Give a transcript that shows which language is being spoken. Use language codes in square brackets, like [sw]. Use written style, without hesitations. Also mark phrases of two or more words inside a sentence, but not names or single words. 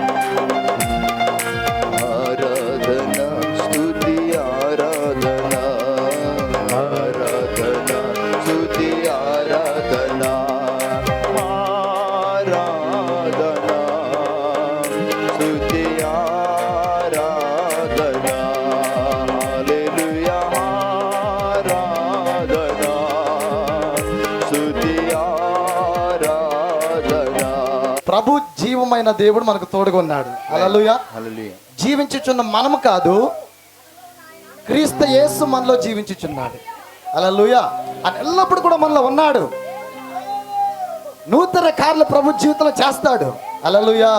[kn] ಆರಾಧನಾ ಸ್ತುತಿ, ಆರಾಧನಾ, ಆರಾಧನಾ ಸ್ತುತಿ, ಆರಾಧನಾ, ಆರಾಧನಾ ಸ್ತುತಿ, ಆರಾಧನಾ. ಹಲ್ಲೆಲೂಯಾ, ಆರಾಧನಾ ಸ್ತುತಿ, [te] ఆరాధనా. ప్రభు జీవమైన దేవుడు మనకు తోడుగా ఉన్నాడు. హల్లెలూయా. హల్లెలూయా. జీవించుచున్న మనము కాదు, క్రీస్తు యేసు మనలో జీవించుచున్నాడు. హల్లెలూయా. ఆయన ఎల్లప్పుడు కూడా మనలో ఉన్నాడు. నూతన కార్యాలు ప్రభు జీవితంలో చేస్తాడు. హల్లెలూయా.